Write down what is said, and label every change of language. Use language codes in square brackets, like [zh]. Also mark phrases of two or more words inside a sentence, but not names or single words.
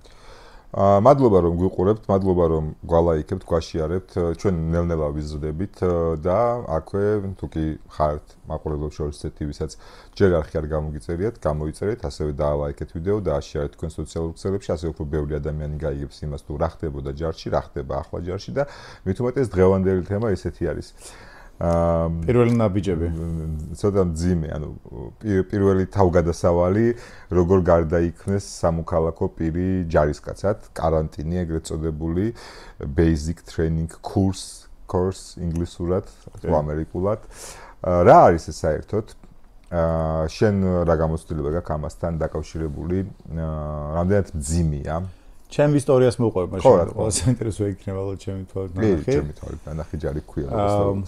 [ka] მადლობა რომ გვიყურებთ, მადლობა რომ გვალაიქებთ, გვაშიარებთ, ჩვენ ნელ-ნელა ვიზრდებით და აქვე თუკი ხართ მაყურებლებს შორის ესეთი ვისაც ჯერ არხი არ გამოგიწერიათ, გამოიწერეთ, ასევე დაალაიქეთ ვიდეო და აშიარეთ თქვენ სოციალურ ქსელებში, ასე უფრო ბევრი ადამიანი გაიგებს იმას თუ რა ხდებოდა ჯარში, რა ხდება ახლა ჯარში და მით უმეტეს დღევანდელი თემა ესეთი არის. პირველი ნაბიჯები ცოტა მძიმე, ანუ პირველი თავგადასავალი, როგორ გარდაიქმნეს სამოქალაქო პირი ჯარისკაცად, კარანტინი ეგრეთ წოდებული [en] basic training course [ka] ინგლისურად, თუ ამერიკულად. რა არის ეს საერთოდ? შენ რა გამოცდილება გაქვს ამასთან დაკავშირებული? რამდენად მძიმეა? ჩემ ისტორიას მოყვება, მაშინ ყველა საინტერესო იქნება რომ ჩემი თვალით ნახე. ჩემი თვალით ნახე ჯარი ქვია ისტორიას.